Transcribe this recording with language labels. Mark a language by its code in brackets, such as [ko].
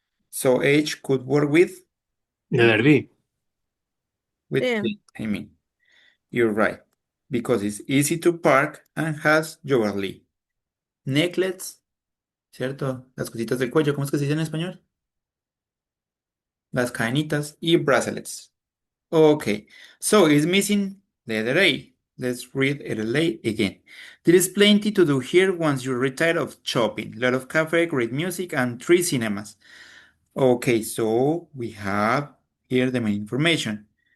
[en] So H could work with Letter B. Yeah. I mean, you're right. Because it's easy to park and has jewelry. Necklace, [es] ¿cierto? Las cositas del cuello, ¿cómo es que se dice en español? Las cadenitas y bracelets. [en] Okay, so it's missing letter A. Let's read letter A again. There is plenty to do here once you're retired of shopping. Lot of cafe, great music, and 3 cinemas. Okay, so we have here the main information.